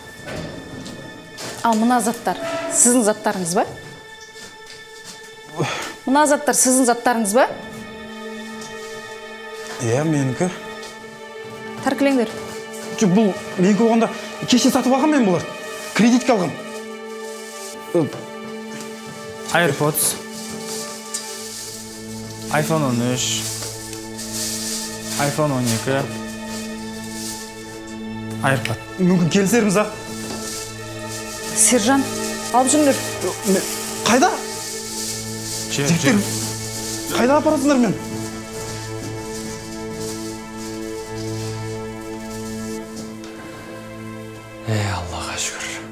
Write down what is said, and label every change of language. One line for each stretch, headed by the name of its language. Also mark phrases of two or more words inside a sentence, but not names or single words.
Kazakh: Ал мына заттар сіздің заттарыңыз ба? Мына заттар сіздің заттарыңыз ба? Иә, менікі. Тәркілеңдер. Жоқ, бұл менікі болғанда кеше сатып алған мен бұлар. Кредитке алғам. AirPods. iPhone 13. iPhone 12. iPad. Мүмкін келісерміз, а? Сержант, алып жүріңдер. Қайда? Жігіттер, қайда апарасыңдар мен? Аллаға шүкір.